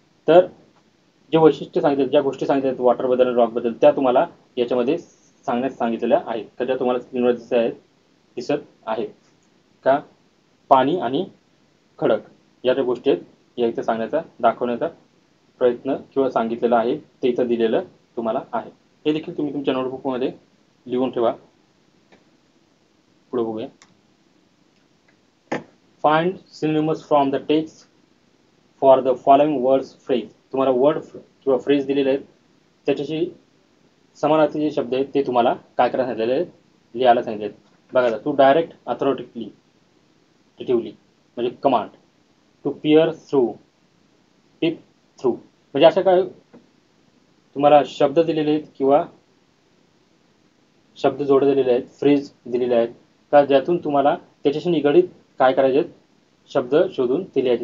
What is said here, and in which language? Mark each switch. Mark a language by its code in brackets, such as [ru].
[mr] तर जे वैशिष्ट्य सांगितले, ज्या गोष्टी सांगितल्या वॉटरबद्दल आणि रॉकबद्दल त्या तुम्हाला याच्यामध्ये सांगण्यास सांगितलेल्या आहेत तर त्या तुम्हाला स्क्रीनवर दिसत आहेत का. पाणी आणि खडक या ज्या गोष्टी आहेत या इथं सांगण्याचा दाखवण्याचा प्रयत्न किंवा सांगितलेला आहे ते इथं दिलेलं तुम्हाला आहे. हे देखील तुम्ही तुमच्या नोटबुकमध्ये लिहून ठेवा. पुढे बघूया. [en] Find synonyms from the text for the following words phrase. [mr] तुम्हाला वर्ड किंवा फ्रेज दिलेले आहेत त्याच्याशी समानार्थी जे शब्द आहेत ते तुम्हाला काय करायला सांगितलेले आहेत, लिहायला सांगितले आहेत. [en] बघा, to direct authoritatively म्हणजे command, to peer through, tip through. [mr] म्हणजे अशा काय तुम्हाला शब्द दिलेले आहेत किंवा शब्द जोड दिलेले आहेत, फ्रेज दिलेले आहेत का ज्यातून तुम्हाला त्याच्याशी निगडीत काय करायचे आहेत, शब्द शोधून ते लिहायचे.